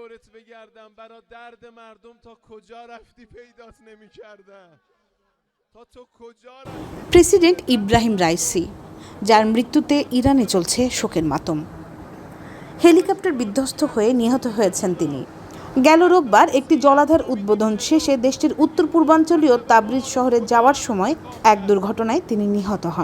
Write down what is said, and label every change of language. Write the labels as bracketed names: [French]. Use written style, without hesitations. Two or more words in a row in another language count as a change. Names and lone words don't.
[Persian] بگردم برا درد مردم تا کجا رفتی پیدات نمی‌کردم تا تو کجا رفتی [Bangla] প্রেসিডেন্ট ইব্রাহিম রাইসি, যার মৃত্যুতে ইরানে চলছে শোকের মাতম। হেলিকপ্টার বিধ্বস্ত হয়ে নিহত হয়েছেন তিনি। গেল রোববার একটি জলাধার উদ্বোধন শেষে দেশটির উত্তর পূর্বাঞ্চলীয় তাবরিজ শহরে যাওয়ার সময় এক দুর্ঘটনায় তিনি নিহত হন।